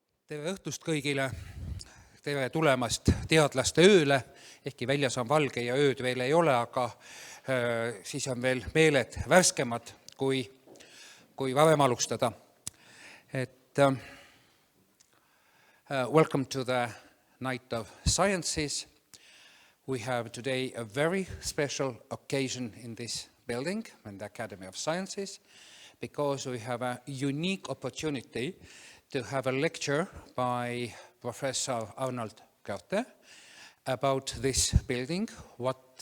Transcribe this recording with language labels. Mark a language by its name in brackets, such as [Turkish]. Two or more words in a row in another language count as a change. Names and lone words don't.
[Estonian] Tere õhtust kõigile, tere tulemast Teadlaste ööle, ehkki väljas on valge ja ööd veel ei ole, aga siis on veel meeled värskemad, kui varem alustada. [English] Welcome to the Night of Sciences. We have today a very special occasion in this building, in the Academy of Sciences, because we have a unique opportunity to have a lecture by Professor Arnold Körte about this building, what